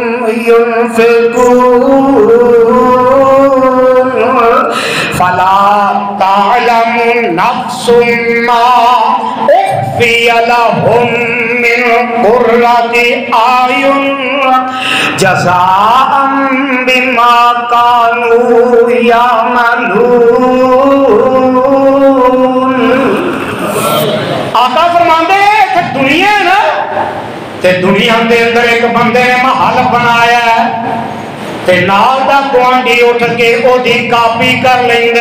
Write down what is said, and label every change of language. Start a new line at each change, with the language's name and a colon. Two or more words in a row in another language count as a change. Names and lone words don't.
Arabic: ينفقون فلا تعلم نفس ما أخفي لهم من قرة أعين جزاء بما كانوا يعملون.
Punjabi: آقا فرماندے کہ دنیا ہے نا، تے دنیا کے اندر ایک بندے نے محل بنایا تے نال دا گوانڈھی اٹھ کے اودی کاپی کر لیندا.